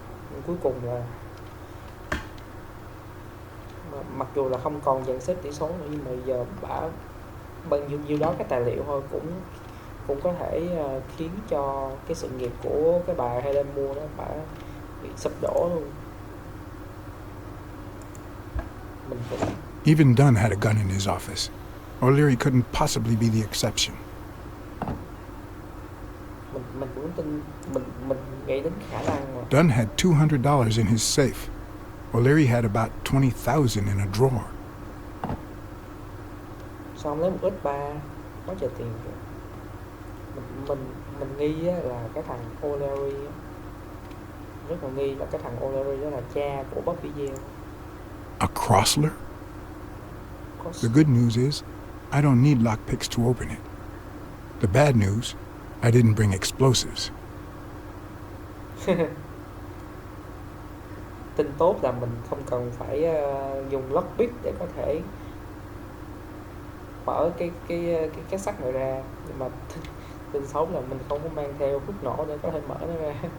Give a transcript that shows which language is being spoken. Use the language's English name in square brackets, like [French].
[Vietnamese] Nhưng cuối cùng là mặc dù là không còn dàn xếp tỷ số nữa, nhưng mà giờ bà bao nhiêu đó cái tài liệu thôi cũng có thể khiến cho cái sự nghiệp của cái bà Helen Moore đó bà bị sụp đổ luôn. [English] Even Dunn had a gun in his office. O'Leary couldn't possibly be the exception. [Vietnamese] Mình cũng tin, mình nghĩ đến khả năng mà. [English] Dunn had $200 in his safe. O'Leary had about 20,000 in a drawer. [Vietnamese] Sao không lấy một ít ba, có chờ tiền kìa. Mình nghi là cái thằng O'Leary, rất là nghi là cái thằng O'Leary đó là cha của Bobby Yale. [English] A Crossler? The good news is, I don't need lockpicks to open it. The bad news, I didn't bring explosives. [Vietnamese] Tin tốt là mình không cần phải dùng lockpick để có thể mở cái sắt này ra, nhưng mà tin xấu là mình không có mang theo thuốc nổ để có thể mở nó ra.